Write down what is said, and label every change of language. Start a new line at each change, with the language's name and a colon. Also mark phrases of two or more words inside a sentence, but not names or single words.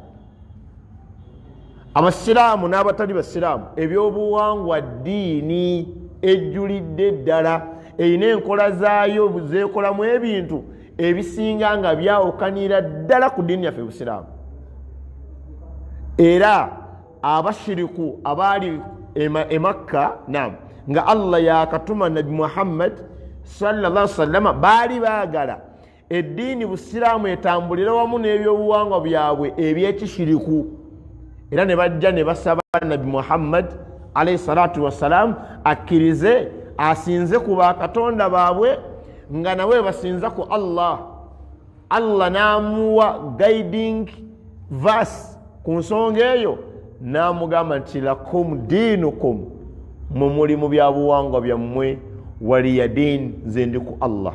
Ganda: Abasiraamu n'abatali basiraamu ebyobuwangwa ddiini ejjulidde ddala, erina enkola zaayo zeekolamu ebintu ebisinga nga byawukanira ddala ku ddiini yaffe busiraamu. Era abashiriku abaali e Makka nga Allah yakatuma Nabi Muhammad
Arabic: صلى الله عليه وسلم
Ganda: baali baagala eddiini busiraamu etambulira wamu n'ebyobuwangwa byabwe ebyekishiriku, era ne bajja ne basaba Nabi Muhammad
Arabic: عليه الصلاة والسلام
Ganda: akkirize asinze ku bakatonda baabwe nga nawe basinza ku Allah. Allah n'amuwa
English: guiding verse
Ganda: ku nsonga eyo, n'amugamba nti
Arabic: لكم دينكم,
Ganda: mu muli mu byabuwangwa byammwe,
Arabic: ولي دين,
Ganda: nze ndi ku Allah.